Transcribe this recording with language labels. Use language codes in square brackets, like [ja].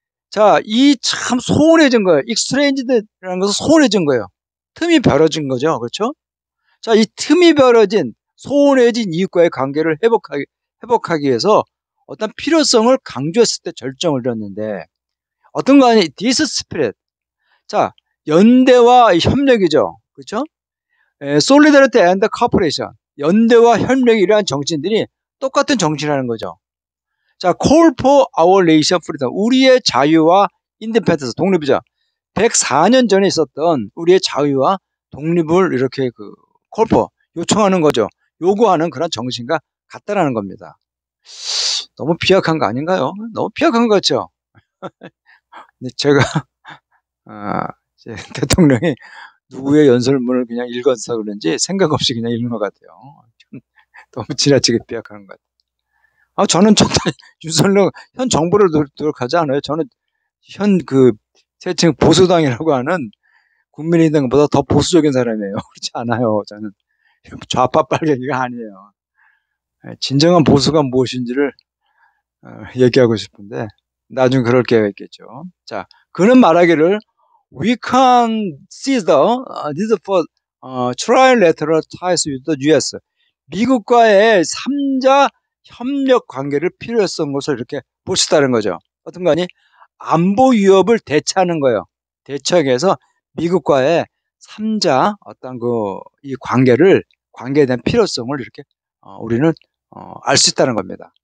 [ko] 자, 이 참 소원해진 거예요. 익스트레인지드라는 것은 소원해진 거예요. 틈이 벌어진 거죠. 그렇죠? 자, 이 틈이 벌어진 소원해진 이웃과의 관계를 회복하기 위해서 어떤 필요성을 강조했을 때 절정을 잃었는데, 어떤 거 아니? [en] This spirit. [ko] 자, 연대와 협력이죠. 그렇죠? [en] Solidarity and Cooperation. [ko] 연대와 협력이 이러한 정신들이 똑같은 정신이라는 거죠. [en] 자, Call for our nation freedom. [ko] 우리의 자유와 인디펜던스, 독립이죠. 104년 전에 있었던 우리의 자유와 독립을 이렇게 call for, 요청하는 거죠. 요구하는 그런 정신과 같다라는 겁니다. 너무 비약한 거 아닌가요? 너무 비약한 거 같죠? 제가 대통령이 누구의 연설문을 그냥 읽어서 그런지 생각 없이 그냥 읽는 것 같아요. 너무 지나치게 비약한 것 같아요. 저는 윤석열 현 정부를 노력하지 않아요. 저는 현 세층 보수당이라고 하는 국민의당보다 더 보수적인 사람이에요. 그렇지 않아요. 저는 좌파 빨갱이가 아니에요. 진정한 보수가 무엇인지를 얘기하고 싶은데 나중에 그럴 기회가 있겠죠. 자, 그는 말하기를 [en] We can see the need for trilateral ties with the US. [ko] 미국과의 3자 협력 관계를 필요했던 것을 이렇게 볼 수 있다는 거죠. 어떤 거니? 안보 위협을 대처하는 거예요. 대처하기 위해서 미국과의 3자 어떤 이 관계에 대한 필요성을 이렇게 우리는 알 수 있다는 겁니다.